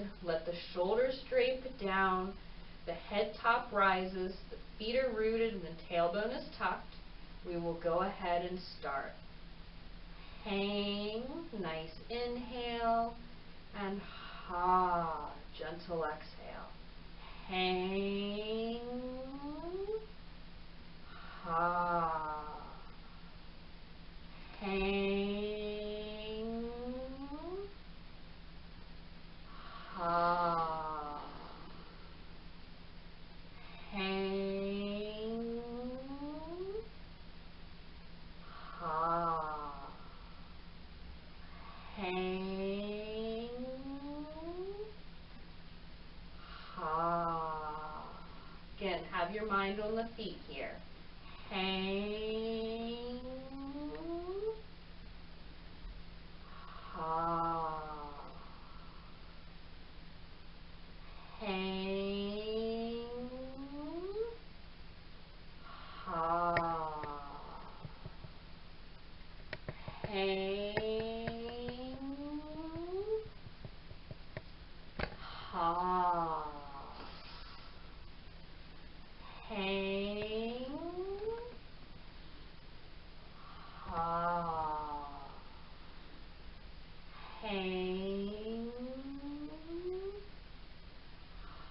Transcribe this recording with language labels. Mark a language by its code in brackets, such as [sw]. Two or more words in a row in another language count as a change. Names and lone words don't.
[en] Let the shoulders drape down. The head top rises. The feet are rooted and the tailbone is tucked. We will go ahead and start. Hang, nice inhale, and ha, gentle exhale. Hang, ha, hang, ha, hang, ha, hang, ha. Again, have your mind on the feet here. Hang, ha, hang, ha, hang, ha, hang, ha, hang,